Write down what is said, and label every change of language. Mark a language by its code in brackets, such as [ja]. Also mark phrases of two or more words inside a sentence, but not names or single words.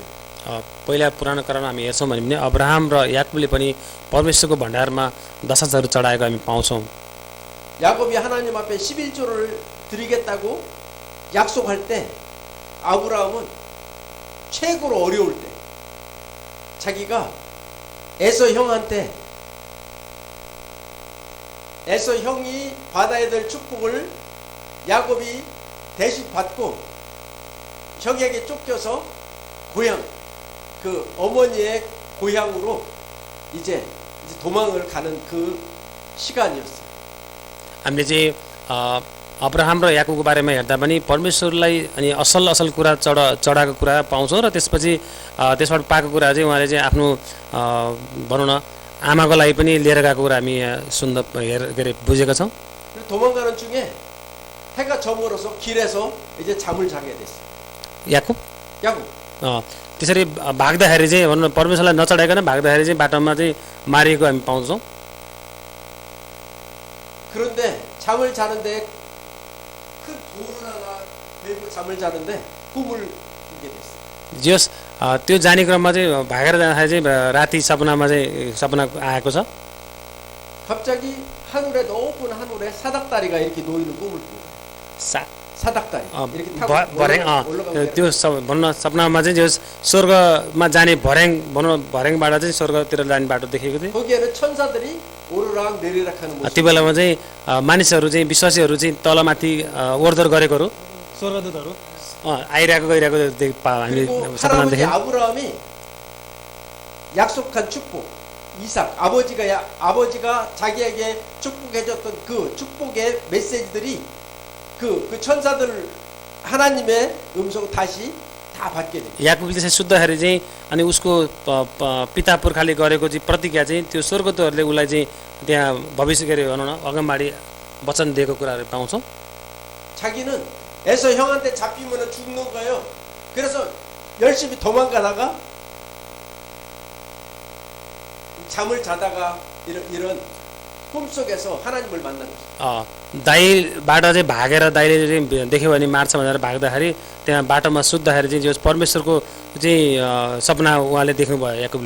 [ne] पहिला पुरानो करारमा हामी हेर्छौँ भने अब्राहम र याकुबले पनि परमेश्वरको भण्डारमा दशांशहरू चढाएको हामी पाउँछौँ। [ko] 야곱이 하나님 앞에 11조를 드리겠다고 약속할 때 아브라함은 최고로 어려울 때 자기가 에서 형한테 에서 형이 받아야 될 축복을 야곱이 대신 받고 형에게 쫓겨서 고향 그 어머니의 고향으로 이제 도망을 가는 그 시간이었어요. [ne] हामीले चाहिँ अब्राहम र याकुबको बारेमा हेर्दा पनि परमेश्वरलाई अनि असल असल कुरा चढाएको कुरा पाउँछौँ र त्यसपछि त्यसबाट पाएको कुरा चाहिँ उहाँले चाहिँ आफ्नो भनौँ न आमाको लागि पनि लिएर गएको कुरा हामी सुन्दा के अरे बुझेका छौँ। [ko] 도망가는 중에 해가 저물어서 길에서 이제 잠을 자게 됐어요. [ne] याकुब [ko] 야곱. [ne] त्यसरी भाग्दाखेरि चाहिँ भनौँ न परमेश्वरलाई नचढाइकन भाग्दाखेरि चाहिँ बाटोमा चाहिँ मारिएको हामी पाउँछौँ। [ko] 그런데 잠을 자는데 큰 돌을 하나 메고 잠을 자는데 꿈을 꾸게 됐어요. [ne] जस त्यो जाने क्रममा चाहिँ भागेर जाँदाखेरि चाहिँ राति सपनामा चाहिँ सपना आएको छ। [ko] 갑자기 하늘에 높은 하늘에 사닥다리가 이렇게 놓이는 꿈을 꾼 거예요. 사닥다리 이렇게 타고 [ne] भर्याङ [ko] 올라가고 [ne] त्यो भनौँ न सपनामा चाहिँ जो स्वर्गमा जाने भर्याङ भनौँ न भर्याङबाट चाहिँ स्वर्गतिर जाने बाटो देखेको थियो। [ko] 거기에는 천사들이 오르락 내리락 하는 모습. [ne] त्यो बेलामा चाहिँ मानिसहरू चाहिँ विश्वासीहरू चाहिँ तलमाथि ओर्दर गरेकोहरू स्वर्गदूतहरू आइरहेको गइरहेको हामी [ko] 그리고 [ne] सपना [ko] 할아버지 [ne] देख्यौँ। [ko] 아브라함이 약속한 축복 이삭 아버지가 자기에게 축복해줬던 그 축복의 메시지들이 그 천사들 하나님의 음성 다시 다 받게 됩니다. [ne] याकुबले चाहिँ सुत्दाखेरि चाहिँ अनि उसको पिता पुर्खाले गरेको चाहिँ प्रतिज्ञा चाहिँ त्यो स्वर्गदूतहरूले उसलाई चाहिँ त्यहाँ भविष्य के अरे भनौँ न अगाडि वचन दिएको कुराहरू पाउँछौँ। [ko] 자기는 에서 형한테 잡히면 죽는 거예요. 그래서 열심히 도망가다가 잠을 자다가 이런 꿈속에서 하나님을 만난 거죠. [ne] दाइबाट चाहिँ भागेर दाइले चाहिँ देख्यो भने मार्छ भनेर भाग्दाखेरि त्यहाँ बाटोमा सुत्दाखेरि चाहिँ जो परमेश्वरको चाहिँ सपना उहाँले देख्नुभयो याकुबले।